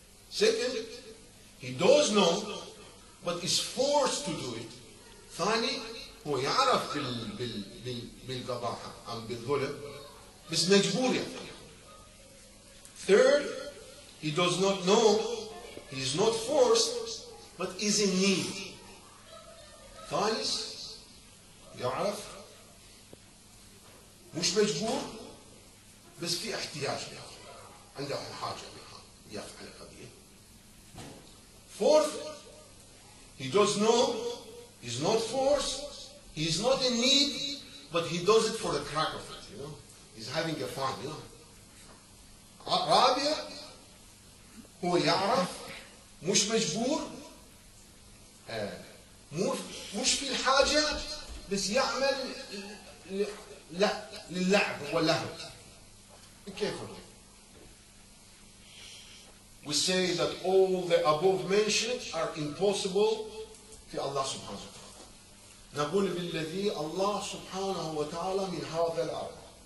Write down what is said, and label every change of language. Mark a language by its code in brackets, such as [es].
[en] Second, he does know but is forced to do it. [ar] ثاني هو يعرف بالقباحة أم بالظلم بس مجبور يفعله. [en] Third, he does not know, he is not forced but is in need. [ar] ثالث يعرف مش مجبور بس في احتياج لها عنده حاجة لها يفعل القضية. [en] Fourth, he does know, he's not forced, he is not in need, but he does it for the crack of it, you know. He's having a fun, you know. [ar] رابع هو يعرف مش مجبور مش في الحاجة بس يعمل لا للعب واللهو. كيف؟ [en] We say that all the above mentioned are impossible [ar] في الله سبحانه وتعالى. نقول بالذي الله سبحانه وتعالى من هذا الأرض.